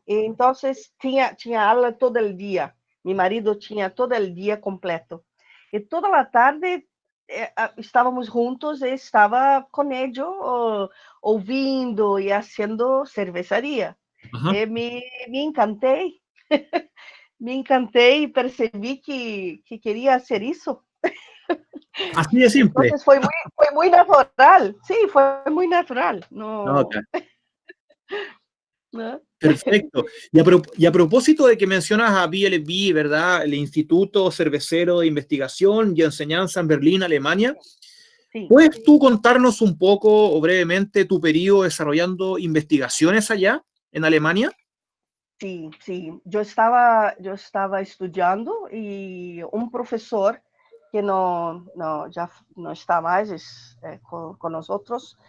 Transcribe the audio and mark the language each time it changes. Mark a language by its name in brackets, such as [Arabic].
[Spanish] Entonces tinha aula todo el día. Mi marido tinha todo el día completo. [Portuguese] E toda a tarde estávamos juntos e estava com ele ouvindo e fazendo cervejaria. [Spanish] ajá, [Portuguese] Me encantei, me encantei e percebi que queria ser isso. [Spanish] así de simple. [Portuguese] foi muito natural, sim, foi muito natural. [Spanish] Ok, No, ¿no? perfecto. Y a propósito de que mencionas a BLB, ¿verdad? El Instituto Cervecero de Investigación y Enseñanza en Berlín, Alemania. Sí. ¿Puedes tú contarnos un poco o brevemente tu periodo desarrollando investigaciones allá en Alemania? [Portuguese] Sim, sim. Eu estava estudando e um professor que já não está mais com nós outros,